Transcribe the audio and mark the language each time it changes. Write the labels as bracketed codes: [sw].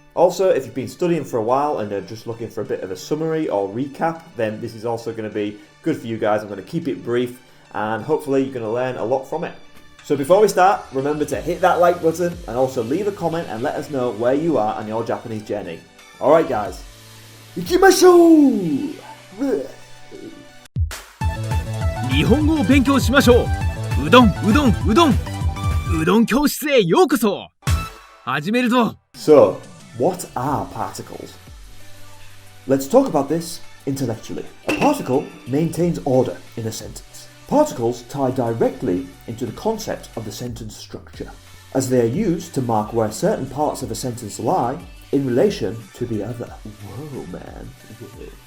[en] Also, if you've been studying for a while and are just looking for a bit of a summary or recap, then this is also going to be good for you guys. I'm going to keep it brief and hopefully you're going to learn a lot from it. So before we start, remember to hit that like button and also leave a comment and let us know where you are on your Japanese journey. Alright guys, [ja] 行きましょう! 日本語を勉強しましょう。うどん教室へようこそ。始めるぞ。 [en] So, what are particles? Let's talk about this intellectually. A particle maintains order in a sentence. Particles tie directly into the concept of the sentence structure, as they are used to mark where certain parts of a sentence lie in relation to the other. Whoa, man. Whoa.